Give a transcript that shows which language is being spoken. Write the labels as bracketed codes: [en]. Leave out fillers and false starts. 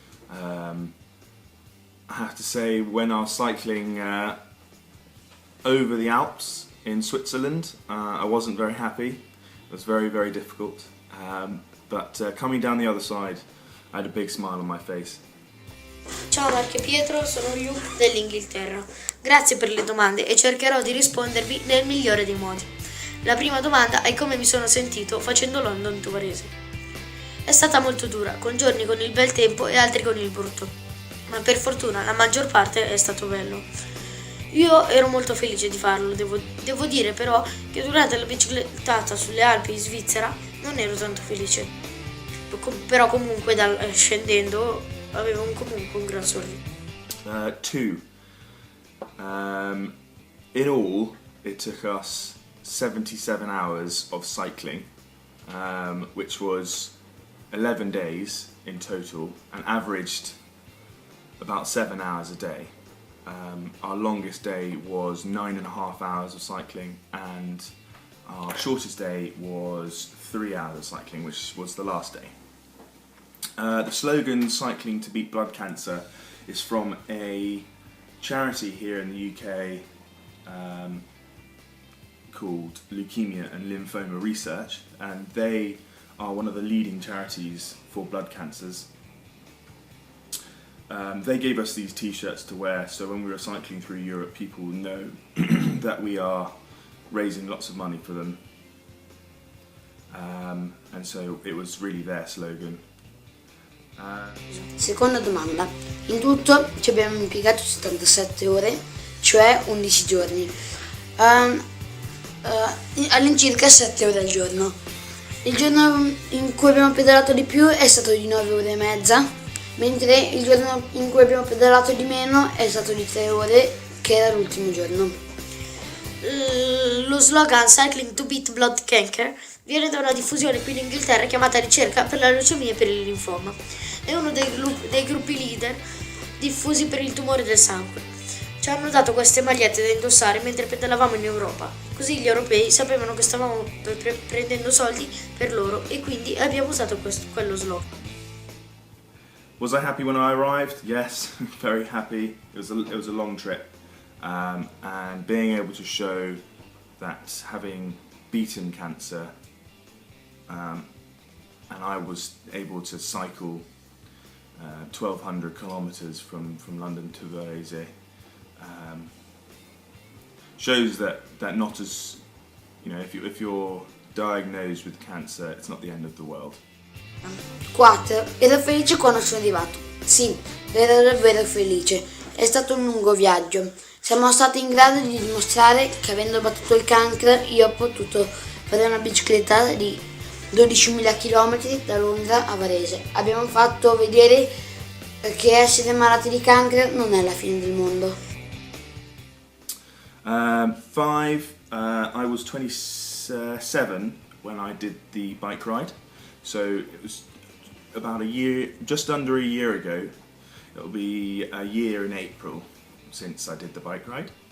[en] I have to say, when I was cycling over the Alps in Switzerland, I wasn't very happy. It was very, very difficult. But coming down the other side, I had a big smile on my face. [it] Ciao Marco e Pietro, sono Luke dell'Inghilterra. Grazie per le domande e cercherò di rispondervi nel migliore dei modi. La prima domanda è come mi sono sentito facendo London to Varese. È stata molto dura, con giorni con il bel tempo e altri con il brutto, ma per fortuna la maggior parte è stato bello. Io ero molto felice di farlo, devo dire però che durante la biciclettata sulle Alpi in Svizzera non ero tanto felice. Però comunque scendendo avevo comunque un gran sorriso. [en] Two. In all, it took us 77 hours of cycling, which was 11 days in total, and averaged about 7 hours a day. Our longest day was 9.5 hours of cycling, and our shortest day was 3 hours of cycling, which was the last day. The slogan "Cycling to Beat Blood Cancer" is from a charity here in the UK called Leukemia and Lymphoma Research, and they are one of the leading charities for blood cancers. They gave us these t-shirts to wear, so when we were cycling through Europe, people know that we are raising lots of money for them, and so it was really their slogan. [it] Seconda domanda, in tutto ci abbiamo impiegato 77 ore, cioè 11 giorni, all'incirca 7 ore al giorno. Il giorno in cui abbiamo pedalato di più è stato di 9 ore e mezza, mentre il giorno in cui abbiamo pedalato di meno è stato di 3 ore, che era l'ultimo giorno. Lo slogan Cycling to Beat Blood Cancer viene da una diffusione qui in Inghilterra chiamata Ricerca per la leucemia e per il linfoma. È uno dei gruppi leader diffusi per il tumore del sangue. Ci hanno dato queste magliette da indossare mentre pedalavamo in Europa, così gli europei sapevano che stavamo prendendo soldi per loro e quindi abbiamo usato quello slogan. [en] Was I happy when I arrived? Yes, very happy. It was a long trip, and being able to show that having beaten cancer, and I was able to cycle 1,200 kilometers from London to Varese, shows that not as, you know, if you're diagnosed with cancer, it's not the end of the world. 4. [it] Ero felice quando sono arrivato. Sì, ero davvero felice. È stato un lungo viaggio. Siamo stati in grado di dimostrare che avendo battuto il cancro io ho potuto fare una bicicletta di 12.000 km da Londra a Varese. Abbiamo fatto vedere che essere malati di cancro non è la fine del mondo. [en] 5. I was 27 when I did the bike ride. So it was about a year, just under a year ago. It It'll be a year in April since I did the bike ride.